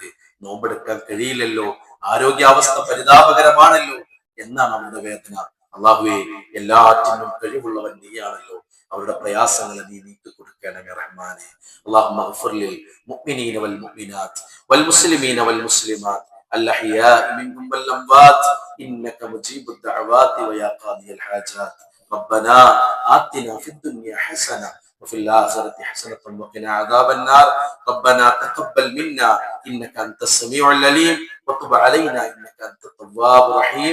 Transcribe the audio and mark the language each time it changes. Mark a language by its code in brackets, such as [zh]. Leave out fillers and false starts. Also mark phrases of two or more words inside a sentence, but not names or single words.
[ml] നോമ്പെടുക്കാൻ കഴിയില്ലല്ലോ, ആരോഗ്യാവസ്ഥ പരിതാപകരമാണല്ലോ എന്നാണ് അവരുടെ വേദന. അള്ളാഹുവേ, എല്ലാറ്റിനും കഴിവുള്ളവൻ നീയാണല്ലോ. അവരുടെ പ്രയാസങ്ങളെ നീ നീക്കി കൊടുക്കണമേ റഹ്മാനെ. [ar] اللهم اغفر للمؤمنين والمؤمنات والمسلمين والمسلمات الأحياء منهم والأموات إنك مجيب الدعوات ويا قاضي الحاجات. ربنا آتنا في الدنيا حسنة وفي الآخرة حسنة وقنا عذاب النار. ربنا تقبل منا إنك أنت السميع العليم وتب علينا إنك أنت التواب الرحيم.